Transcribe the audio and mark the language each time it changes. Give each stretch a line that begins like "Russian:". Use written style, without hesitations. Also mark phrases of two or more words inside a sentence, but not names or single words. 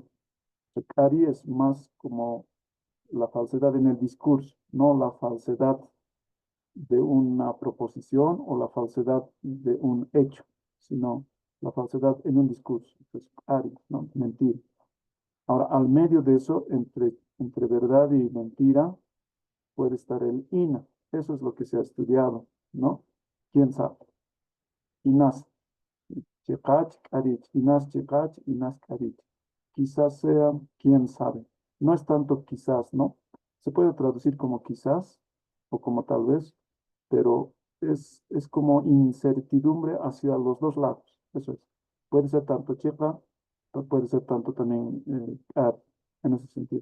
Spanish: Cari es más como la falsedad en el discurso, no la falsedad de una proposición o la falsedad de un hecho, sino la falsedad en un discurso. Entonces, ari, ¿no? Mentir. Ahora, al medio de eso, entre verdad y mentira, puede estar el ina. Eso es lo que se ha estudiado, ¿no? ¿Quién sabe?
Aymara: Inas, chikach, karich, inas, chikach, inas, karich.
Spanish: Quizás sea, quién sabe. No es tanto quizás, ¿no? Se puede traducir como quizás o como tal vez, pero es como incertidumbre hacia los dos lados. Eso es. Puede ser tanto checa, puede ser tanto también en ese sentido.